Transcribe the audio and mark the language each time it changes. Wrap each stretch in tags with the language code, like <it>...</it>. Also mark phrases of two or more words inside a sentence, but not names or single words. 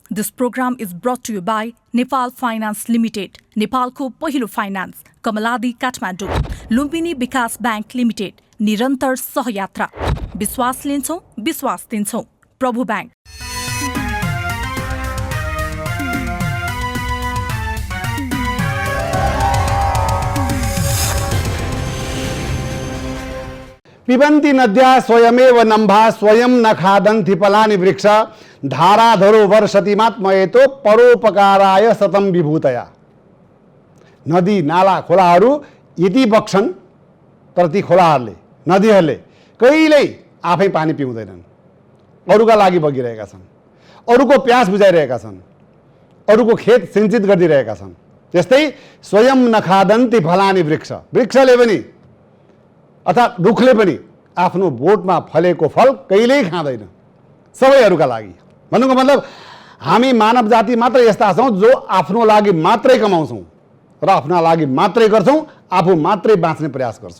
<en>This program is brought to you by Nepal Finance Limited,</en> <ne>नेपालको पहिलो फाइनान्स, कमलादी काठमाडौँ, लुम्बिनी विकास बैंक लिमिटेड, निरन्तर सहयात्रा, विश्वास लिन्छौं, विश्वास दिन्छौं, प्रभु बैंक।</ne> <sa>पिबन्ति नद्या स्वयमेव नम्भा स्वयं न खादन्ति फलानि वृक्ष धाराधरो वर्षतिमात्मयतो परोपकाराय सतम विभूतया।</sa> <ne>नदी नाला खोलाहरू यति बग्छन् तर ती खोलाहरूले नदीहरूले कहिल्यै आफै पानी पिउँदैनन्, अरूका लागि बगिरहेका छन्, अरूको प्यास बुझाइरहेका छन्, अरूको खेत सिंचित गरिदिरहेका छन्। त्यस्तै</ne> <sa>स्वयं नखादन्ति फलानि वृक्ष,</sa> <ne>वृक्षले पनि अर्थात् रुखले पनि आफ्नो बोटमा फलेको फल कहिल्यै खाँदैन, सबैहरूका लागि। भन्नुको मतलब हामी मानव जाति मात्र यस्ता छौँ जो आफ्नो लागि मात्रै कमाउँछौँ र आफ्ना लागि मात्रै गर्छौँ, आफू मात्रै बाँच्ने प्रयास गर्छौँ।</ne>